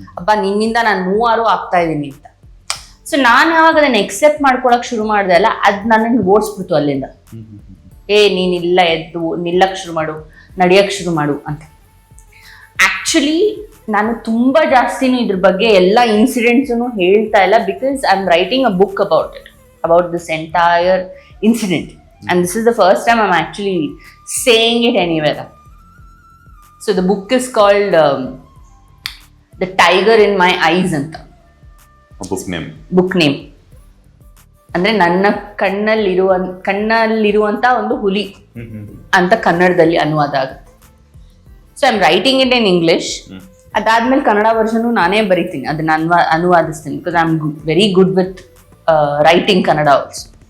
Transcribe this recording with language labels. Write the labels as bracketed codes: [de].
[kn] ಅಪ್ಪ ನಿನ್ನಿಂದ ನಾನು ಮೂವಾರು ಆಗ್ತಾ ಇದ್ದೀನಿ ಅಂತ. ಸೊ ನಾನು ಯಾವಾಗ ಅದನ್ನು ಎಕ್ಸೆಪ್ಟ್ ಮಾಡ್ಕೊಳಕ್ ಶುರು ಮಾಡಿದೆ ಅಲ್ಲ, ಅದು ನನ್ನನ್ನು ಓಡಿಸ್ಬಿಡ್ತು ಅಲ್ಲಿಂದ. ನೀನಿಲ್ಲ, ಎದ್ದು ನಿಲ್ಲಕ್ಕೆ ಶುರು ಮಾಡು, ನಡೆಯಕ್ಕೆ ಶುರು ಮಾಡು ಅಂತ. ಆ್ಯಕ್ಚುಲಿ ನಾನು ತುಂಬ ಜಾಸ್ತಿನೂ ಇದ್ರ ಬಗ್ಗೆ ಎಲ್ಲ ಇನ್ಸಿಡೆಂಟ್ಸನ್ನು ಹೇಳ್ತಾ ಇಲ್ಲ, [en] Because I am writing a book about this entire incident. And this is the first time I'm actually saying it anywhere. So the book is called The Tiger in My Eyes anta. Book name. [kn] ಅಂದ್ರೆ ನನ್ನ ಕಣ್ಣಲ್ಲಿರುವಂತ ಒಂದು ಹುಲಿ ಅಂತ ಕನ್ನಡದಲ್ಲಿ ಅನುವಾದ ಆಗುತ್ತೆ. [en] So I am writing it in English. [kn] ಅದಾದ್ಮೇಲೆ ಕನ್ನಡ ವರ್ಷನು ನಾನೇ ಬರೀತೀನಿ, ಅದನ್ನ ಅನುವಾದಿಸ್ತೀನಿ, [en] Because I am very good with writing Kannada also.